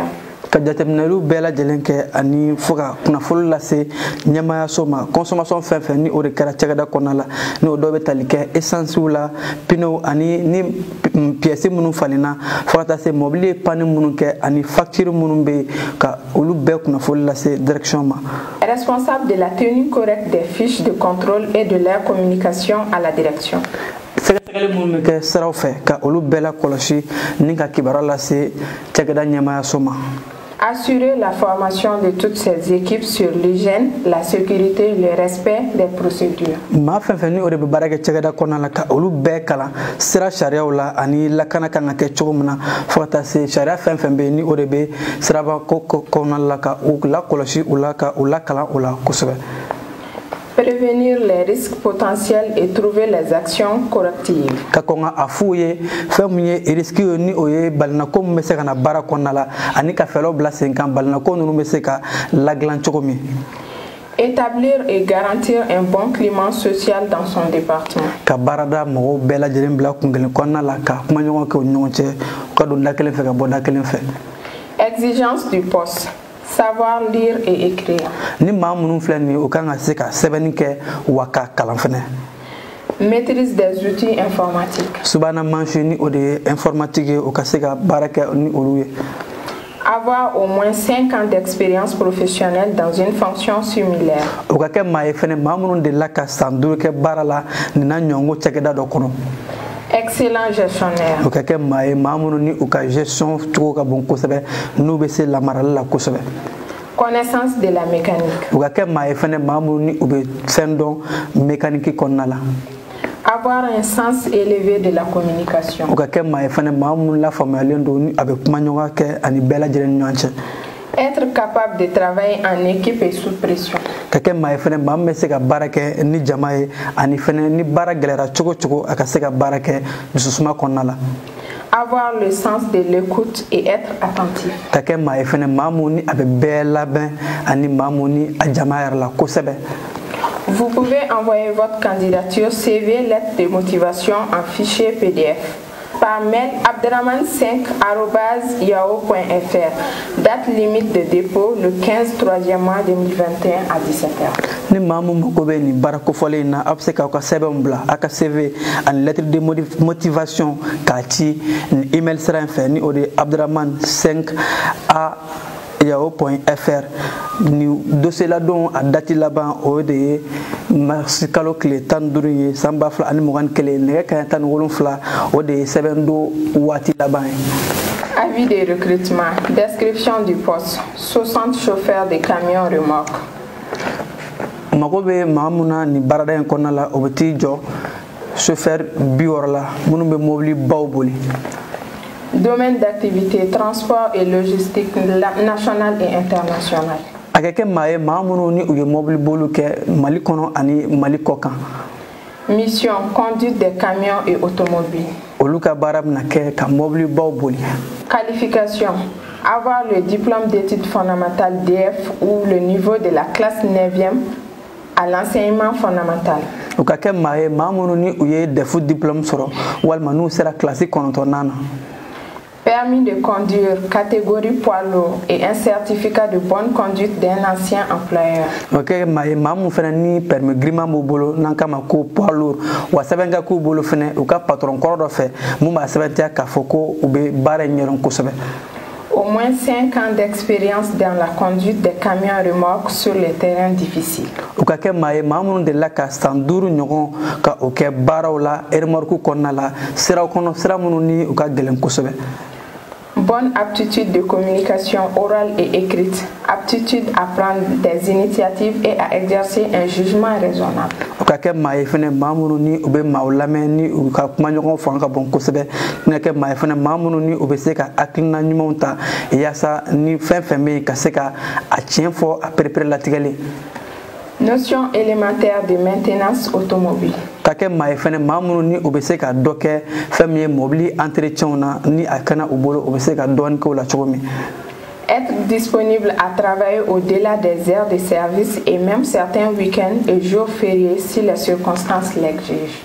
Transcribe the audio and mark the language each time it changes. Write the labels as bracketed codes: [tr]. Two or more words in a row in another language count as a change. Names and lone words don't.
[bm] Ka jateminɛlu bɛɛ lajɛlen kɛ ani fo ka kunnafoni lase ɲɛmayaso ma consommation fɛn fɛn ni o de kɛra cɛkɛda kɔnɔna la ni o dɔw bɛ tali kɛ esansiw la pneus ani ni pièces minnu falenna fo ka taa se mobili ye panne minnu kɛ ani facture minnu bɛ ka olu bɛɛ kunnafoni lase direction ma. [fr] Responsable de la tenue correcte des fiches de contrôle et de leur communication à la direction. [bm] Sɛgɛsɛgɛli minnu bɛ kɛ siraw fɛ ka olu bɛɛ la kɔlɔsi ni ka kibaruya lase cɛkɛda ɲɛmayaso ma. [fr] Assurer la formation de toutes ces équipes sur l'hygiène, la sécurité et le respect des procédures. [bm] Maa fɛn fɛn ni o de bɛ baara kɛ cɛkɛda kɔnɔna la ka olu bɛɛ kalan sira sariyaw la ani lakana kan ka kɛ cogo min na fo ka taa se sariya fɛn fɛn bɛ yen ni o de bɛ siraba ko kɔnɔna la ka u lakɔlɔsi u la ka u lakalan o la kosɛbɛ. [fr] Prévenir les risques potentiels et trouver les actions correctives. [bm] Ka kɔn ka a f'u ye fɛn min ye risque ye ni o ye balinako min bɛ se ka na baara kɔnɔna la ani ka fɛɛrɛw bila sen kan balinako ninnu bɛ se ka ladilan cogo min. [fr] Établir et garantir un bon climat social dans son département. [bm] Ka baarada mɔgɔw bɛɛ lajɛlen bila kun kelen kɔnɔna la ka kumaɲɔgɔn kɛ u ni ɲɔgɔn cɛ u ka don da kelen fɛ ka bɔ da kelen fɛ. [fr] Exigence du poste. Savoir lire et écrire. [bm] Ni maa minnu filɛ nin ye o kan ka se ka sɛbɛnni kɛ wa ka kalan fɛnɛ. [fr] Maîtrise des outils informatiques. [bm] Subahana mansi ni o de ye informatique ye o ka se ka baara kɛ ni olu ye. [fr] Avoir au moins 5 ans d'expérience professionnelle dans une fonction similaire. [bm] O ka kɛ maa ye fɛnɛ maa minnu delila ka san 5 kɛ baara la nin na ɲɔngo cɛkɛda dɔ kɔnɔ. [fr] Excellent gestionnaire. [bm] O ka kɛ maa ye maa minnu ni u ka gestion cogo ka bon kosɛbɛ n'u bɛ se lamarali la kosɛbɛ. [fr] Connaissance de la mécanique. [bm] O ka kɛ maa ye fɛnɛ maa minnu ni u bɛ fɛn dɔn mécanique kɔnɔna la. [fr] Avoir un sens élevé de la communication. [bm] O ka kɛ maa ye fɛnɛ maa minnu lafaamuyalen don ni a bɛ kumaɲɔgɔn kɛ ani bɛɛ lajɛlen ni ɲɔgɔn cɛ. [fr] Être capable de travailler en équipe et sous pression. [bm] Ka kɛ maa ye fɛnɛ maa min bɛ se ka baara kɛ ni jama ye ani fɛnɛ ni baara gɛlɛyara cogo cogo a ka se ka baara kɛ dususuma kɔnɔna la. [fr] Avoir le sens de l'écoute et être attentif. [bm] Ka kɛ maa ye fɛnɛ maa mun ni a bɛ bɛɛ labɛn ani maa mun ni a jama yɛrɛ la kosɛbɛ. [fr] Vous pouvez envoyer votre candidature CV, lettre de motivation en fichier PDF par mail abdraman5@yahoo.fr. Date limite de dépôt le 15 3e mois 2021 à 17h. [bm] Ni maa mun mago bɛ nin baara kofɔlen in na a bɛ se k'aw ka sɛbɛnw bila a ka CV ani [fr] lettre de motivation [bm] k'a ci ni email sira in fɛ ni o de ye abdraman5@yahoo.fr. ni dossier ladon a date laban o de ye mars kalo tile 15 ye san 2021 nɛgɛ kaɲɛ 17 o de ye sɛbɛn do waati laban ye. [fr] Avis de recrutement. Description du poste. 60 chauffeurs de camions remorques. [bm] Mago bɛ maa mun na ni baarada in kɔnɔna la o bɛ t'i jɔ chauffeur 60 la minnu bɛ mobili baw boli. [fr] Domaine d'activité, transport et logistique national et international. [bm] A ka kɛ maa ye maa minnu ni u ye mobili boliw kɛ Mali kɔnɔ ani Mali kɔ kan. [fr] Mission, conduite des camions et automobiles. [bm] Olu ka baara bɛna kɛ ka mobili baw boli. [fr] Qualification. Avoir le diplôme d'études fondamentales DF ou le niveau de la classe 9e à l'enseignement fondamental. [bm] O ka kɛ maa ye maa minnu ni u ye DEF diplôme sɔrɔ walima n'u sera classe 9 na. [fr] Permis de conduire, catégorie poids lourd et un certificat de bonne conduite d'un ancien employeur. [bm] Ok, maa mun fɛnɛ ni permis giriman b'u bolo n'an k'a ma ko [fr] poids lourd [bm] wa sɛbɛn ka k'u bolo fɛnɛ u ka patron kɔrɔ dɔ fɛ mun b'a sɛbɛntiya k'a fɔ ko u bɛ baara in ɲɛdɔn kosɛbɛ. [fr] Au moins 5 ans d'expérience dans la conduite des camions remorques sur les terrains difficiles. [bm] O ka kɛ maa ye maa minnu delila ka san 5 ɲɔgɔn ka o kɛ baaraw la remorque kɔnɔna la siraw kɔnɔ sira minnu ni u ka gɛlɛn kosɛbɛ. [fr] Bonne aptitude de communication orale et écrite. Aptitude à prendre des initiatives et à exercer un jugement raisonnable. [bm] O ka kɛ maa ye fɛnɛ maa minnu ni u bɛ maaw lamɛn ni u ka kumaɲɔgɔn fanga ka bon kosɛbɛ. Ni ka kɛ maa ye fɛnɛ maa minnu ni u bɛ se ka hakilina ɲumanw ta yaasa ni fɛn fɛn bɛ yen ka se ka a tiɲɛ fɔ a perepere latigɛlen. [fr] Notion élémentaire de maintenance automobile. [bm] Ka kɛ maa ye fɛnɛ maa minnu ni u bɛ se ka dɔ kɛ fɛn min ye mobili entretien na ni a kana u bolo u bɛ se ka dɔɔni kɛ o la cogo min. [fr] Être disponible à travailler au-delà des heures de service et même certains week-ends et jours fériés si les circonstances l'exigent.